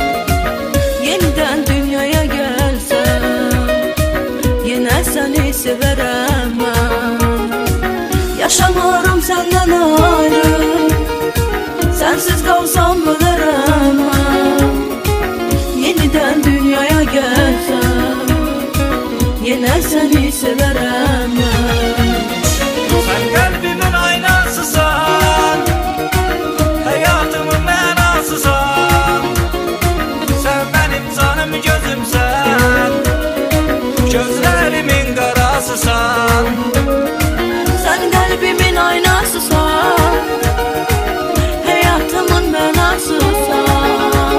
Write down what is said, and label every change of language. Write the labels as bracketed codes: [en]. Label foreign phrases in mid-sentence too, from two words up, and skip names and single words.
[az] Yenidən dünyaya gəlsəm, yenə səni sevərəm mən. Yaşamıram səndən ayrı, sənsiz qalsam ölərəm mən. Yenidən dünyaya gəlsəm, yenə səni sevərəm mən. [tr] Sen kalbimin aynasısan, hayatımın mənasısan. Sen benim canım gözümsən, gözlerimin qarasısan. Sen kalbimin aynasısan, hayatımın mənasısan.